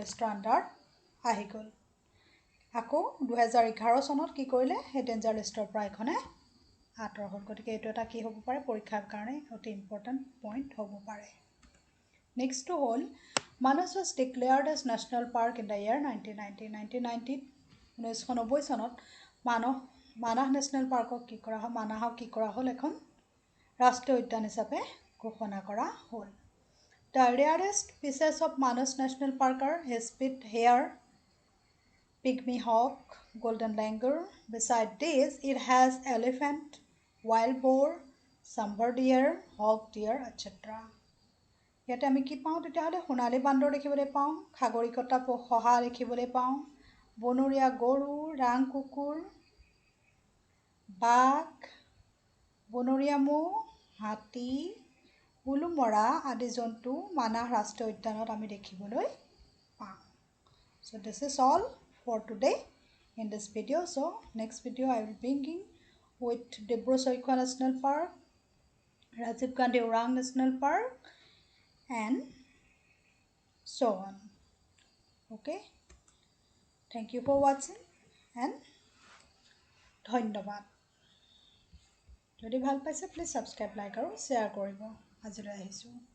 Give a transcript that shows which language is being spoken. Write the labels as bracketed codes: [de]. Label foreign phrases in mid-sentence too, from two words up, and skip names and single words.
[as] লিষ্টৰ আণ্ডাৰত আহি গ'ল আকৌ 2011 চনত কি কৰিলে এই [en] danger list [as] পৰা এখনে আঁতৰ হ'ল গতিকে এইটো এটা কি হ'ব পাৰে পৰীক্ষাৰ কাৰণে অতি [en] important point [as] হ'ব পাৰে নেক্সটটো হ'ল [en] Manas was declared as national park in the year 1990 [as] 1990 চনত মানাহ [en] national park [as] কি কৰা হ'ল মানাহক কি কৰা হ'ল এখন ৰাষ্ট্ৰীয় উদ্যান হিচাপে ঘোষণা কৰা হ'ল [en] The rarest species of Manas National Park are Hespit hare, pygmy hawk, golden langur. Besides this, it has elephant, wild boar, sambar deer, hawk deer, etc. [as] ইয়াতে আমি কি পাওঁ তেতিয়াহ'লে সোণালী বান্দৰ দেখিবলৈ পাওঁ খাগৰিকতা শহা দেখিবলৈ পাওঁ বনৰীয়া গৰু ৰাং কুকুৰ বাঘ বনৰীয়া ম'হ হাতী উলুমৰা আদি জন্তু মানাহ ৰাষ্ট্ৰীয় উদ্যানত আমি দেখিবলৈ পাওঁ [en] So this is all for today in this video. So next video I will bringing with Dibru-Saikhowa National Park, Rajiv Gandhi Orang National Park and so on. Okay. Thank you for watching and [as] ধন্যবাদ যদি ভাল পাইছে [en] please subscribe like [as] আৰু শ্বেয়াৰ কৰিব আজিলৈ আহিছোঁ